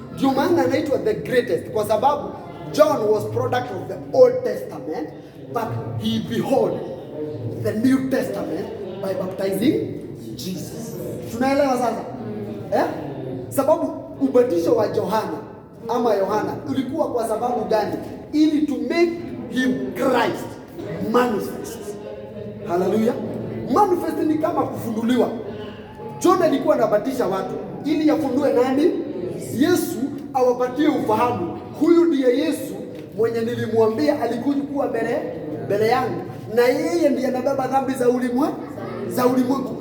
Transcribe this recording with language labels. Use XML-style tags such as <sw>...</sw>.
<sw>Ndio maana anaitwa</sw> <en>the greatest,</en> <sw>kwa sababu</sw> <en>John was product of the Old Testament, but he behold the New Testament by baptizing Jesus.</en> <sw>Tunaelewa sasa? Sababu ubatizo wa Yohana ulikuwa kwa sababu gani? Ili</sw> <en>to make him Christ manifest. Hallelujah.</en> <sw>Manifest ni kama kufunuliwa. John alikuwa anabatisha watu ili yafunue nani? Yesu, awapatie ufahamu. Huyu ndiye Yesu mwenye nilimwambia alikuja kuwa mbele yangu, na yeye ndiye anabeba dhambi za ulimwengu.</sw>